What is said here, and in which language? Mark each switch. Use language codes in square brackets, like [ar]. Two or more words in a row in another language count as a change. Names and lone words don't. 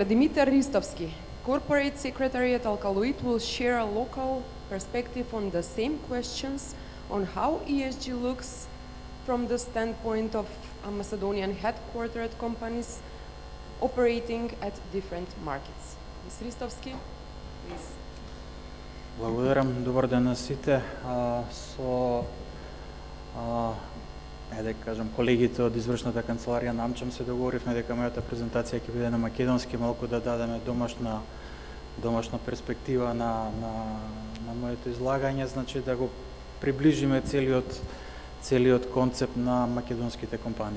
[en] Dimitar Ristovski, Corporate Secretary at Alcaloid, will share a local perspective on the same questions on how ESG looks from the standpoint of Macedonian headquartered companies operating at different markets. Ms. Ristovski, please. [mk] Благодарам, добар ден на сите. Да кажам, колегите од извршната канцеларија на AmCham се договоривме дека мојата презентација ќе биде на македонски, малку да дадеме домашна перспектива на моето излагање, значи да го приближиме целиот концепт на македонските компании.